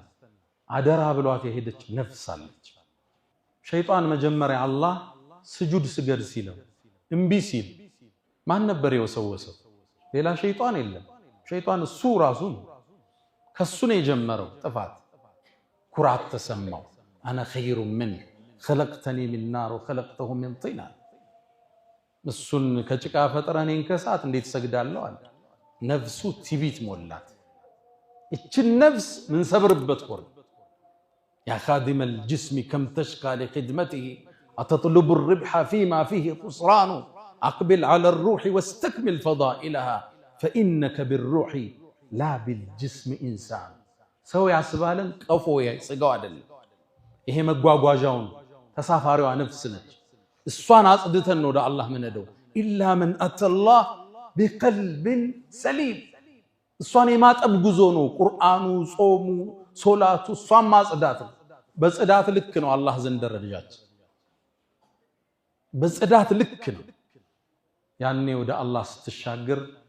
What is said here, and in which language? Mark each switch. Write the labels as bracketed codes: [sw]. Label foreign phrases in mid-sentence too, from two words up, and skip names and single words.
[am] አደራ ብሏት የሄደች ነፍስ አለች። ሸይጣን መጀመሪያ አላህ ስጁድ ስገድ ሲለው እምቢ ሲል ማን ነበር የወሰወሰው? ሌላ ሸይጣን የለም። ሸይጣን እሱ ራሱ ነው። ከሱ ነው የጀመረው ጥፋት። ኩራት ተሰማው። አነ [ar] خير من خلقتني من نار وخلقته من طين። [am] እሱን ከጭቃ ፈጥረህ እኔን ከእሳት እንዴት ሰግዳለሁ አለ። ነፍሱ ትዕቢት ሞላት። እችን ነፍስ ምን ሰብርበት ወር [ar] يا خادم الجسم كم تشقى لخدمته أتطلب الربح فيما فيه خسران أقبل على الروح واستكمل فضائلها فإنك بالروح لا بالجسم إنسان. [am] ሰው ያስባልን ቀፎ ያስጋው አይደለም። ይሄ መጓጓዣውን ተሳፋሪዋ ነፍስ ነች። እሷን አጽድተን ነው ወደ አላህ ምንሄደው። [ar] إلا من أتى الله بقلب سليم። [am] እሷን የማጠብ ጉዞ ነው ቁርአኑ፣ ጾሙ፣ ሶላቱ። እሷን ማጽዳት ነው። በጽዳት ልክ ነው አላህ ዘንድ ደረጃችን። በጽዳት ልክ ነው። ያኔ ወደ አላህ ስትሻገር